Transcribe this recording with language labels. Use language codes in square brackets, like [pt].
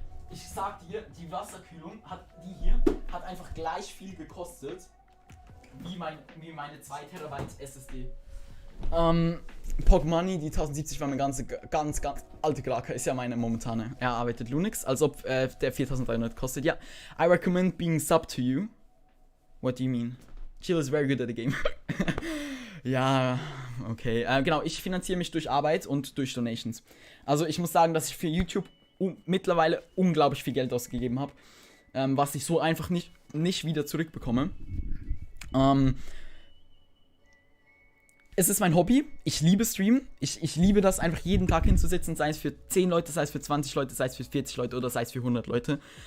[de] Ich sag dir, die Wasserkühlung hat einfach gleich viel gekostet wie meine 2 Terabyte SSD. Pog Money, die 1070 war eine ganz alte Krake, ist ja meine momentane. Er arbeitet Linux, als ob der 4300 kostet. [en] Ja, I recommend being sub to you. What do you mean? Chill is very good at the game. [de] Ja, okay. Genau, ich finanziere mich durch Arbeit und durch Donations. Also ich muss sagen, dass ich für YouTube mittlerweile unglaublich viel Geld ausgegeben habe, was ich so einfach nicht wieder zurückbekomme. Es ist mein Hobby. Ich liebe Streamen. Ich liebe das, einfach jeden Tag hinzusitzen, sei es für 10 Leute, sei es für 20 Leute, sei es für 40 Leute oder sei es für 100 Leute.